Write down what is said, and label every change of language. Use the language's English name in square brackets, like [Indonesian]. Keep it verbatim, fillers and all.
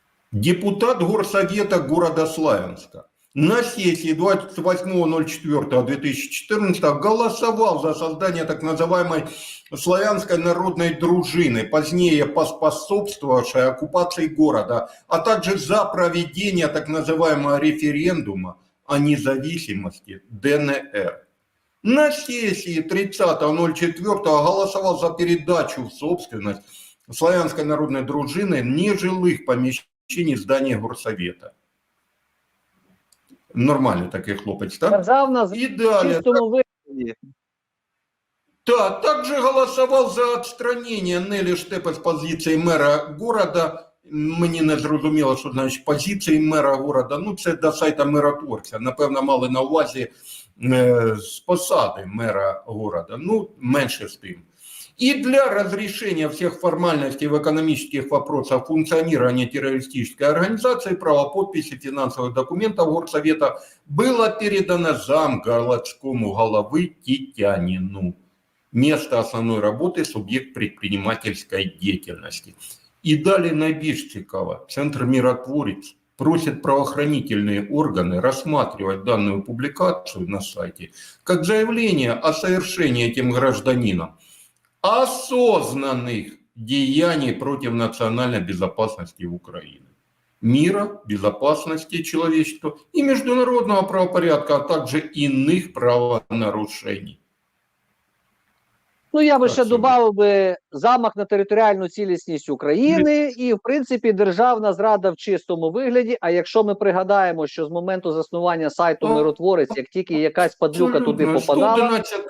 [Russian] Депутат Горсовета города Славянска на сессии двадцать восьмого ноль четвёртого две тысячи четырнадцатого голосовал за создание так называемой славянской народной дружины, позднее поспособствовавшей оккупации города, а также за проведение так называемого референдума о независимости ДНР. На сессии тридцатого ноль четвёртого голосовал за передачу в собственность славянской народной дружины нежилых помещений здания Горсовета. [Ukrainian] Нормальний такий хлопець, так? Державна І далі. чистому вигляді. [Russian] Да, также голосовал за отстранение Нелі Штепи [Ukrainian] з позиції [Russian] мера города. [Ukrainian] Мені не зрозуміло, що значить позиції [Russian] мера города. [Ukrainian] Ну, це до сайта миротворця. Напевно, мали на увазі е, з посади [Russian] мера города. [Ukrainian] Ну, менше з тим. [Russian] И для разрешения всех формальностей в экономических вопросах функционирования террористической организации право подписи финансовых документов Горсовета было передано замгородскому головы Титянину. Место основной работы – субъект предпринимательской деятельности. И далее наибольш [Ukrainian] цікаво. [Russian] Центр «Миротворець» просит правоохранительные органы рассматривать данную публикацию на сайте как заявление о совершении этим гражданином осознанных деяний против национальной безопасности Украины, мира, безопасности человечества и международного правопорядка, а также иных правонарушений. [Ukrainian] Ну, я би так, ще додав би замах на територіальну цілісність України і, в принципі, державна зрада в чистому вигляді. А якщо ми пригадаємо, що з моменту заснування сайту «Миротворець», як тільки якась падлюка туди попадала...